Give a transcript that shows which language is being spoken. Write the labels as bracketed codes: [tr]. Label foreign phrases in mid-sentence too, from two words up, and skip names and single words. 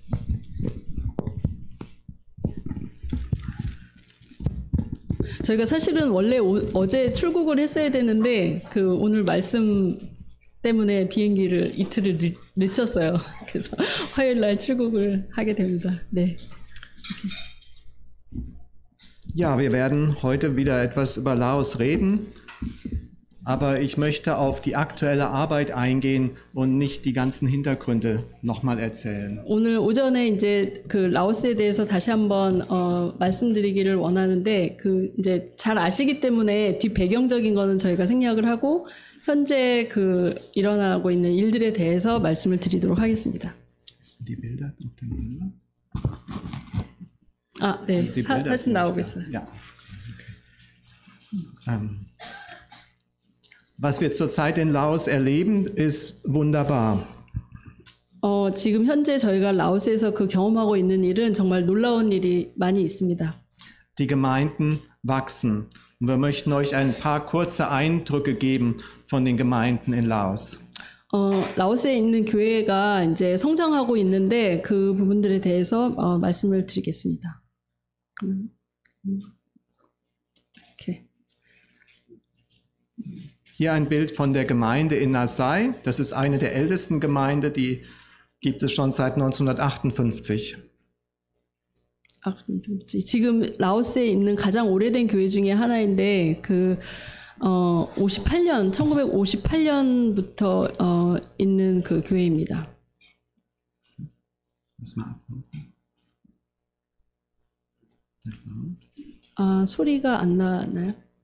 [ko] 저희가 사실은 원래 어제 출국을 했어야 되는데 그 오늘 말씀 때문에 비행기를 이틀을 늦췄어요. 그래서 화요일 날 출국을 하게 됩니다. 네. [de] Ja, wir werden heute wieder etwas über Laos reden, aber ich möchte auf die aktuelle Arbeit eingehen und nicht die ganzen Hintergründe nochmal erzählen. [ko] 오늘 오전에 이제 그 라오스에 대해서 다시 한번 말씀드리기를 원하는데 그 이제 잘 아시기 때문에 뒷 배경적인 거는 저희가 생략을 하고 현재 그 일어나고 있는 일들에 대해서 말씀을 드리도록 하겠습니다. [de] Die Bilder auf dem Bilder? [ko] 아, 네. 사진 나오고 있어요. [de] Ja. Okay. Was wir zurzeit in Laos erleben, ist wunderbar. [ko] 지금 현재 저희가 라오스에서 그 경험하고 있는 일은 정말 놀라운 일이 많이 있습니다. [de] Die Gemeinden wachsen. Und wir möchten euch ein paar kurze Eindrücke geben von den Gemeinden in Laos. [ko] 라오스에 있는 교회가 이제 성장하고 있는데 그 부분들에 대해서 말씀을 드리겠습니다. [de] Okay. Hier ein Bild von der Gemeinde in Nasai. Das ist eine der ältesten Gemeinden, die gibt es schon seit 1958. 58. [ko] 지금 라오스에 있는 가장 오래된 교회 중에 하나인데 그 1958년부터 있는 그 교회입니다. 아, 소리가 안 나나요?